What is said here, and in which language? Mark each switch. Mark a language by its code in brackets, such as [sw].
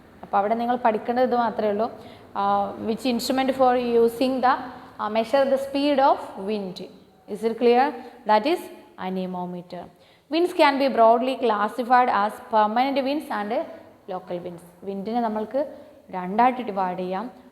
[ml] അപ്പോൾ അവിടെ നിങ്ങൾ പഠിക്കേണ്ടത് ഇത് മാത്രമേ ഉള്ളൂ. [en] Which instrument for using the measure the speed of wind. Is it clear? That is anemometer. Winds can be broadly classified as permanent winds and local winds. [ml] വിൻഡിനെ നമ്മൾക്ക് രണ്ടായിട്ട് ഡിവൈഡ് ചെയ്യാം.